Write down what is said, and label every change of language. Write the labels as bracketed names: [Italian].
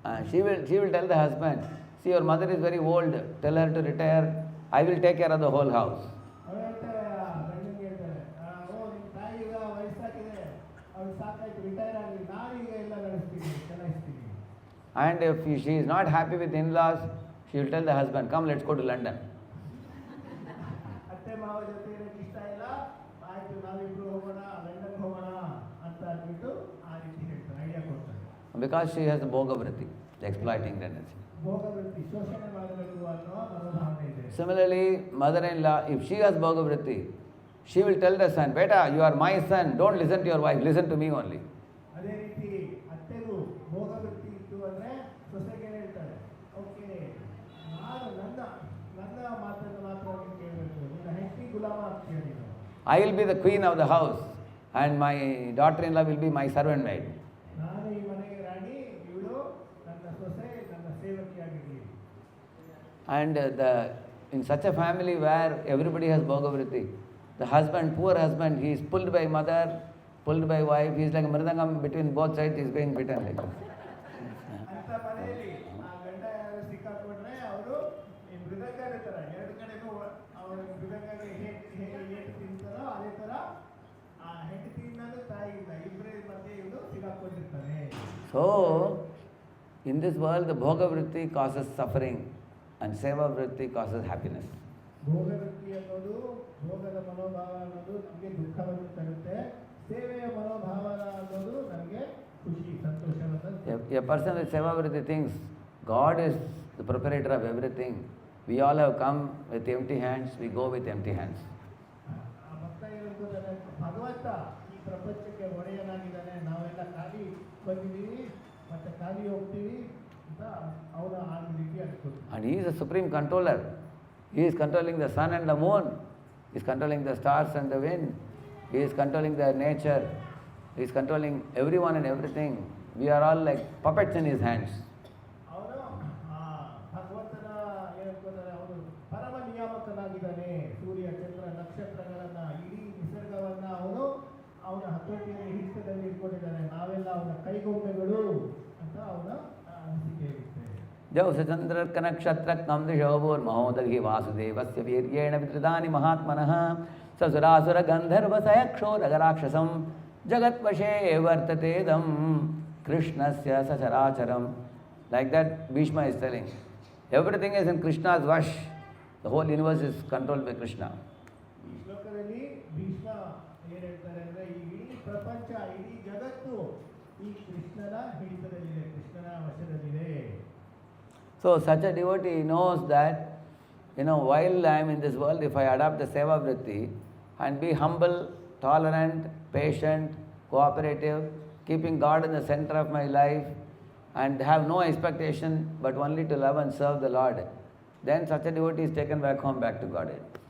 [English] She will tell the husband, see your mother is very old, tell her to retire, I will take care of the whole house. [Kannada] ಅವ್ರು ಹೇಳ್ತಾರೆ, ಗಂಡನಿಗೆ ಹೇಳ್ತಾರೆ, ಓ ನಿಮ್ಮ ತಾಯಿ ಈಗ ವಯಸ್ಸಾಗಿದೆ, ಅವ್ಳು ಸಾಕಾಯ್ತು, ರಿಟೈರ್ ಆಗಲಿ, ನಾನು ಈಗ ಎಲ್ಲ ನಡೆಸ್ತೀನಿ, ಚಲಾಯಿಸ್ತೀನಿ. [English] And if she is not happy with in-laws, she will tell the husband, come let's go to London. [Kannada] ಅತ್ತೆ ಮಾವ ಜೊತೆ ಇರೋಕ್ಕೆ ಇಷ್ಟ ಇಲ್ಲ, ಆಯ್ತು ನಾವಿಬ್ರು ಹೋಗೋಣ, ಲಂಡನ್ ಹೋಗೋಣ ಅಂತ ಅಂದ್ಬಿಟ್ಟು ಆ ರೀತಿ ಹೇಳ್ತಾರೆ, ಐಡಿಯಾ ಕೊಡ್ತಾರೆ. [English] Because she has a bhoga vritti, the exploiting tendency. [Kannada] ಭೋಗ ವೃತ್ತಿ, ಶೋಷಣೆ ಮಾಡಬೇಕು ಅನ್ನೋ ಮನೋಭಾವನೆ ಇದೆ. [English] Similarly, mother-in-law, if she has bhoga vritti, she will tell the son, beta, you are my son, don't listen to your wife, listen to me only. [Kannada] ಅದೇ ರೀತಿ ಅತ್ತೆಗೂ ಭೋಗ ವೃತ್ತಿ ಇತ್ತು ಅಂದರೆ ಸೊಸೆಗೆ ಹೇಳ್ತಾರೆ, ಓಕೆ ನಾನು ನನ್ನ ಮಾತನ್ನು ಮಾತ್ರ ನೀನು ಕೇಳಬೇಕು, ನಿನ್ನ ಹೆಂಡತಿ ಗುಲಾಮ ಆಗ್ತೀಯ ನೀನು. [English] I will be the queen of the house and my daughter-in-law will be my servant maid. [Kannada] ನಾನು ಈ ಮನೆಗೆ ರಾಣಿ, ಇವಳು ನನ್ನ ಸೊಸೆ, ನನ್ನ ಸೇವಕಿಯಾಗಿರಲಿ. [English] And in such a family where everybody has bhoga vritti, the husband, poor husband, he is pulled by mother, pulled by wife, he is like a mridangam between both sides, he is being beaten like this. [Kannada] ಅಂತ ಮನೆಯಲ್ಲಿ ಆ ಗಂಡ ಯಾರು ಸಿಕ್ಕಾಕೊಂಡ್ರೆ ಅವರು ಈ ಮೃದಂಗ ಇರ್ತಾರೆ, ಎರಡು ಕಡೆಗೂ ಅವರು ಮೃದಂಗಗೆ ಹೇಗೆ ತಿಂತಾರೋ ಅದೇ ಥರ ಆ ಹೆಂಡತಿಯಿಂದಲೂ ತಾಯಿಯಿಂದ ಇಬ್ಬರೇ ಮಧ್ಯೆ ಇವರು ಸಿಕ್ಕಾಕೊಂಡಿರ್ತಾರೆ. [English] So, in this world, the bhoga vritti causes suffering and seva vritti causes happiness. [Kannada] ಭೋಗ ವೃತ್ತಿ ಅನ್ನೋದು, ಭೋಗದ ಮನೋಭಾವ ಅನ್ನೋದು ನಮಗೆ ದುಃಖವನ್ನು ತರುತ್ತೆ, ಸೇವೆಯ ಮನೋಭಾವ ಅನ್ನೋದು ನಮಗೆ ಖುಷಿ, ಸಂತೋಷವನ್ನು. [English] A person with seva vritti thinks God is the proprietor of everything. We all have come with empty hands, we go with empty hands. [Kannada] ಭಕ್ತ ಹೇಳ್ಬೋದಾದ್ರೆ ಭಗವಂತ ಈ ಪ್ರಪಂಚಕ್ಕೆ ಒಡೆಯನಾಗಿದ್ದಾನೆ, ನಾವೆಲ್ಲ ಖಾಲಿ ಬಂದಿದ್ದೀವಿ ಮತ್ತೆ ಖಾಲಿ ಹೋಗ್ತೀವಿ ಅಂತ ಅವನ ಆ ರೀತಿ ಅನ್ಕೋದು. [English] And he is a supreme controller. He is controlling the sun and the moon. He is controlling the stars and the wind. He is controlling the nature. He is controlling everyone and everything. We are all like puppets in his hands. [Kannada] ಅವನು ಭಗವಂತನ ಹೇಳ್ಕೋತಾರೆ, ಅವನು ಪರಮ ನಿಯಾಮಕನಾಗಿದ್ದಾನೆ, ಸೂರ್ಯ ಚಂದ್ರ ನಕ್ಷತ್ರಗಳನ್ನ ಇಡೀ ನಿಸರ್ಗವನ್ನ ಅವನ ಹತೋಟಿಯಲ್ಲಿ ಹಿಡಿತದಲ್ಲಿ ಇಟ್ಕೊಂಡಿದ್ದಾನೆ, ನಾವೆಲ್ಲ ಅವನ ಕೈಗೊಂಬೆಗಳು ಅಂತ ಅವನ ಅನಿಸಿಕೆ ಇರುತ್ತೆ. [Sanskrit] जौ सचन्द्रकनक्षत्रकं दिशोभूर्महोदधि वासुदेवस्य वीर्येण विधृतानि महात्मनः ससुरासुरगन्धर्वसयक्षोरगराक्षसं जगत्वशे वर्ततेदं कृष्णस्य सचराचरं. [English] Like that, Bhishma is telling, everything is in Krishna's wash. The whole universe is controlled by Krishna. [Kannada] ಈ ಶ್ಲೋಕದಲ್ಲಿ ಭೀಷ್ಮ ಏನು ಹೇಳ್ತಾರೆ ಅಂದರೆ, ಈ ಇಡೀ ಪ್ರಪಂಚ, ಇಡೀ ಜಗತ್ತು ಈ ಕೃಷ್ಣನ ಹಿಡಿತದಲ್ಲಿದೆ, ಕೃಷ್ಣನ ವಶದಲ್ಲಿದೆ. [English] So such a devotee knows that, while I am in this world, if I adopt the seva vritti and be humble, tolerant, patient, cooperative, keeping God in the center of my life, and have no expectation but only to love and serve the Lord, then such a devotee is taken back home, back to Godhead.